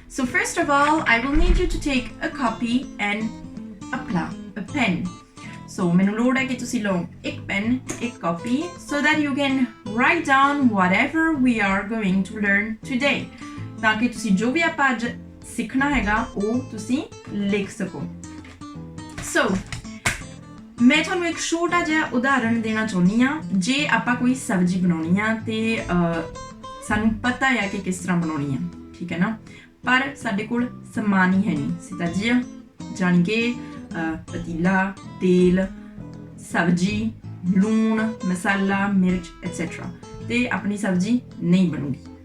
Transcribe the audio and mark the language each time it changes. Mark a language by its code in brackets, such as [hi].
[en] So first of all, I will need you to take a copy and a pen. So [pa] ਮੈਨੂੰ ਲੋੜ ਹੈ ਕਿ ਤੁਸੀਂ ਲਓ ਇੱਕ ਪੈਨ, ਇੱਕ copy [en] so that you can write down whatever we are going to learn today. [pa] ਤਾਂ ਕਿ ਤੁਸੀਂ ਜੋ ਵੀ ਆਪਾਂ ਅੱਜ ਸਿੱਖਣਾ ਹੈਗਾ ਉਹ ਤੁਸੀਂ ਲਿਖ ਸਕੋ. So, ਮੈਂ ਤੁਹਾਨੂੰ ਇੱਕ ਛੋਟਾ ਜਿਹਾ ਉਦਾਹਰਣ ਦੇਣਾ ਚਾਹੁੰਦੀ ਹਾਂ. ਜੇ ਆਪਾਂ ਕੋਈ ਸਬਜ਼ੀ ਬਣਾਉਣੀ ਆ ਤੇ ਸਾਨੂੰ ਪਤਾ ਹੈ ਕਿ ਕਿਸ ਤਰ੍ਹਾਂ ਬਣਾਉਣੀ ਆ, ਠੀਕ ਹੈ ਨਾ, ਪਰ ਸਾਡੇ ਕੋਲ ਸਮਾਨ ਹੀ ਹੈ ਨਹੀਂ, [fr] c'est-à-dire [pa] ਜਾਣੀ ਕਿ ਪਤੀਲਾ, ਤੇਲ, ਸਬਜ਼ੀ, ਲੂਣ, ਮਸਾਲਾ, ਮਿਰਚ ਐਟਸੈਟਰਾ, ਤੇ ਆਪਣੀ ਸਬਜ਼ੀ ਨਹੀਂ ਬਣੂਗੀ.